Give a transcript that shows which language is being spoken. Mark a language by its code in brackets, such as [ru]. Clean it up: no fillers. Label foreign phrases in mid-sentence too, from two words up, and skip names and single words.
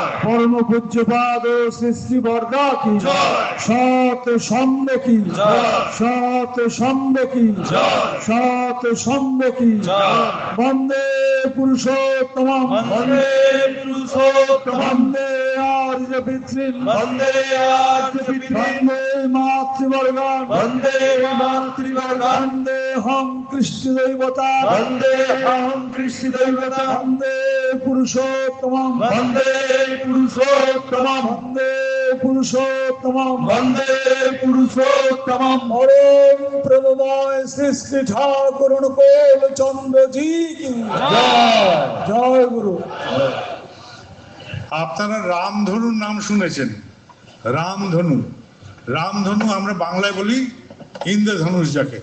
[bn] পরম পূজ্যপাদ শ্রী শ্রী বরদা কি জয়। সত সঙ্গ কি জয়। সত সঙ্গ কি জয়। সত সঙ্গ কি জয়। [sa] वन्दे पुरुषोत्तमम्, वन्दे पुरुषोत्तमम्, वन्दे आर्य पितॄन् वन्दे आर्यपितॄन् वन्दे मातृवर्गान् वन्दे मातृवर्गान् वन्दे हं कृष्ण दैवता वन्देऽहं कृष्णदैवता वन्दे पुरुषोत्तमम् वन्दे पुरुषोत्तमं वन्दे पुरुषोत्तमम् वन्दे पुरुषोत्तमं [bn] পরম প্রভুময় শ্রী শ্রী ঠাকুর অনুকূল চন্দ্রজি কি জয় গুরু। আপনারা রামধনুর নাম শুনেছেন, রামধনু। রামধনু আমরা বাংলায় বলি ইন্দ্রধনুষ যাকে।